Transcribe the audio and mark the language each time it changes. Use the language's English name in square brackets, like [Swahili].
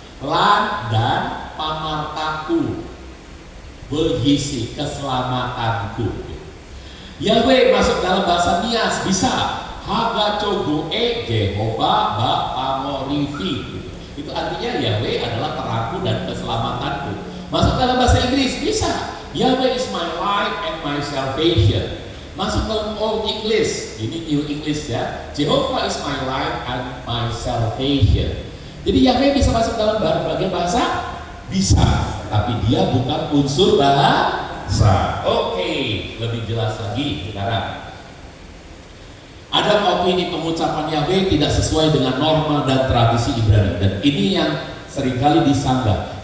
[Indonesian] Lan dan pamartaku, berisi keselamatanku. Yahweh masuk dalam bahasa Nias bisa. [Nias] Hagacogo Jehovah Bapamorifi. [Indonesian] Itu artinya Yahweh adalah terangku dan keselamatanku. Masuk dalam bahasa Inggris bisa. [English] Yahweh is my life and my salvation. [Indonesian] Masuk dalam Old English, ini New English ya. [English] Jehovah is my life and my salvation. [Indonesian] Jadi Yahweh bisa masuk dalam berbagai bahasa? Bisa, tapi dia bukan unsur bahasa. Oke, lebih jelas lagi sekarang. Ada opini pengucapan Yahweh tidak sesuai dengan norma dan tradisi Ibrani, dan ini yang seringkali disanggah.